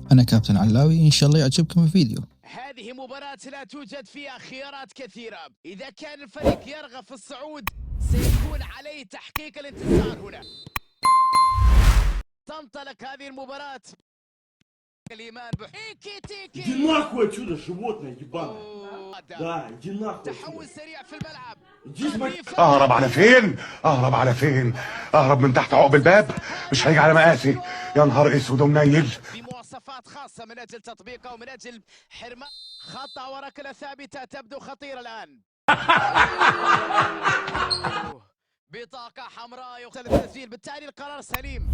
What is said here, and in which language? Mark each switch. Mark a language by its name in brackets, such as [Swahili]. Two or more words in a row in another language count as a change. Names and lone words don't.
[Arabic] أنا كابتن علاوي، إن شاء الله يعجبكم الفيديو. هذه مباراة لا توجد فيها خيارات كثيرة. إذا كان الفريق يرغب في الصعود سيكون عليه تحقيق الانتصار هنا. تنطلق هذه المباراة. الإيمان إيكي تيكي. [Russian] иди нахуй отсюда, животное ебаное. Да, иди нахуй. [Arabic] تحول سريع في الملعب. اهرب على فين؟ اهرب على فين؟ اهرب من تحت عقب الباب؟ مش هيجي على مقاسي. يا نهار اسود ومنيل. بمواصفات خاصة من أجل تطبيقها ومن أجل حرمان. خطأ وركلة ثابتة تبدو خطيرة الآن. بطاقة حمراء يقتل التسجيل، بالتالي القرار سليم.